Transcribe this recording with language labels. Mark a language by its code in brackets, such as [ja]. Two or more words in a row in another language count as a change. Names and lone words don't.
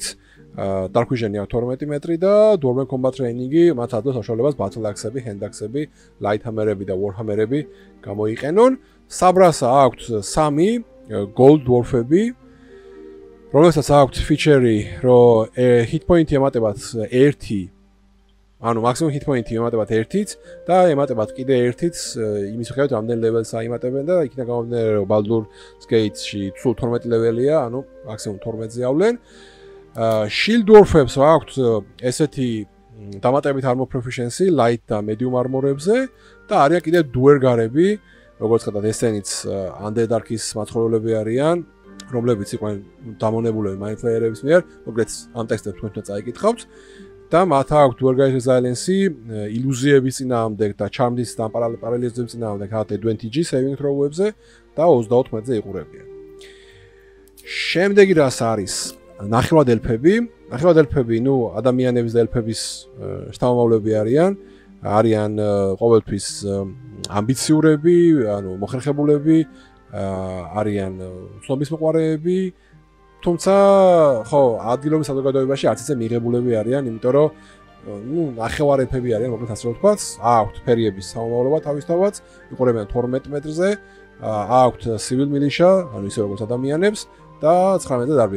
[en] Dark Vision- [ka] ი აქვს 12 მეტრი და [en] Dwarven Combat Training- [ka] ი მათ ადვას საშუალებას [en] Battle Axe- [ka] ები, [en] Hand Axe- [ka] ები, [en] Light Hammer- [ka] ები და [en] War Hammer- [ka] ები გამოიყენონ. Sabrasa აქვთ 3 [en] Gold Dwarf- [ka] ები, რომელსაც აქვთ feature-ი, რომ [en] hit point- [ka] ი ემატებათ 1, ანუ [en] maximum hit point- [ka] ი ემატებათ 1-ით და ემატებათ კიდე 1-ით, იმის მიხედვით რამდენ level-ს აიმატებენ და იქიდან გამომდინარე, რომ Baldur's Gate-ში სულ 12 level-ია, ანუ maximum 12-ზე ავლენ. [en] Shield Dwarf- [ka] ებს აქვთ ესეთი დამატებით [en] armor proficiency, [ka] light და [en] medium armor- [ka] ებზე და არიან კიდე duergar-ები, როგორც ხედავთ, ესენიც Underdark-ის მაცხოვრებლები არიან, რომლებიც იყვნენ დამონებულები [en] mind flayer- [ka] ების მიერ, მოკლედ ამ ტექსტებს თქვენ უნდა წაიკითხავთ და მათ აქვთ [en] duergar resilience- [ka] ი, ილუზიების წინააღმდეგ და charm-ის და parallelism-ის წინააღმდეგ [en] advantage saving throw- [ka] ებზე და 24-ზე იყურებიან. შემდეგი რას არის? ნახევად ელფები. ნახევად ელფები, ადამიანების და ელფების შთამომავლები არიან. არიან ყოველთვის ამბიციურები, ანუ მოხერხებულები, არიან ცნობის მოყვარეები, თუმცა ხო, ადგილობის საზოგადოებაში არც ისე მიღებულები არიან, იმიტომ რომ ნახევარ ელფები არიან, მოკლედ ასე რომ ვთქვათ, აქვთ ფერიების სამომავლობა თავისთავად, იყურებიან 12 მეტრზე, აქვთ [en] civil militia, [ka] ანუ ისე როგორც ადამიანებს და 19-ზე დარბიან.